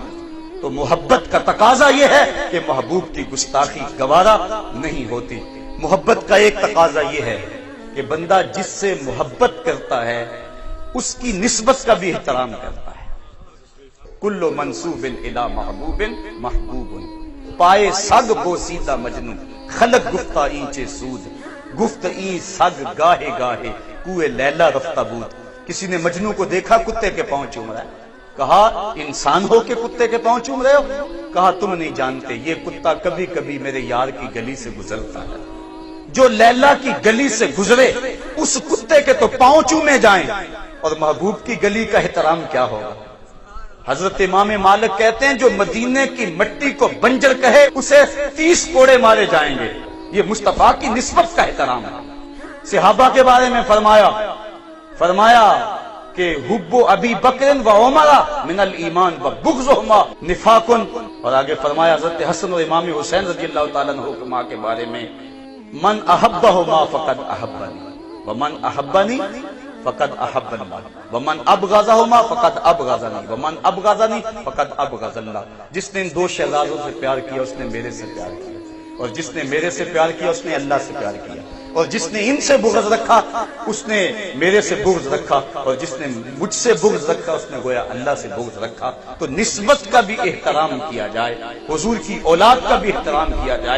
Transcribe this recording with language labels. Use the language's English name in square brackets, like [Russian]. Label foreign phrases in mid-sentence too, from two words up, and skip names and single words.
[Urdu] تو محبت کا تقاضا یہ ہے کہ محبوب کی گستاخی گوارا نہیں ہوتی. محبت کا ایک تقاضا یہ ہے کہ بندہ جس سے محبت کرتا ہے اس کی نسبت کا بھی احترام کرتا ہے. [Arabic] کل منسوب الی محبوب محبوب, [Persian] پائے سگ بوسیدہ مجنو, خلق گفتہ اینچے سود, گفت این سگ گاہے گاہے, کوئے لیلا رفتہ بود. [Urdu] کسی نے مجنو کو دیکھا کتے کے پاؤں چوم رہا ہے. کہا انسان ہو کے کتے کے پاؤں چوم رہے ہو؟ کہا تم نہیں جانتے, یہ کتا کبھی کبھی میرے یار کی گلی سے گزرتا ہے. جو لیلا کی گلی سے گزرے اس کتے کے تو پاؤں چومے جائیں، اور محبوب کی گلی کا احترام کیا ہوگا؟ حضرت امام مالک کہتے ہیں جو مدینے کی مٹی کو بنجر کہے اسے 30 کوڑے مارے جائیں گے۔ یہ مصطفیٰ کی نسبت کا احترام ہے۔ صحابہ کے بارے میں فرمایا کہ [Arabic] حب ابی بکر و عمر من الایمان و بغضهما نفاق، [Urdu] اور آگے فرمایا حضرت حسن اور امام حسین رضی اللہ تعالیٰ عنہما کے بارے میں [Arabic] من احبہما فقد احبنی ومن احبنی فقد احب اللہ ومن ابغضہما فقد ابغضنی ومن ابغضنی فقد ابغض اللہ۔ [Urdu] جس نے ان دو شہزادوں سے پیار کیا اس نے میرے سے پیار کیا، اور جس نے میرے سے پیار کیا اس نے اللہ سے پیار کیا، اور جس نے ان سے بغض رکھا اس نے میرے سے بغض رکھا، اور جس نے مجھ سے بغض رکھا اس نے گویا اللہ سے بغض رکھا۔ تو نسبت کا بھی احترام کیا جائے، حضور کی اولاد کا بھی احترام کیا جائے۔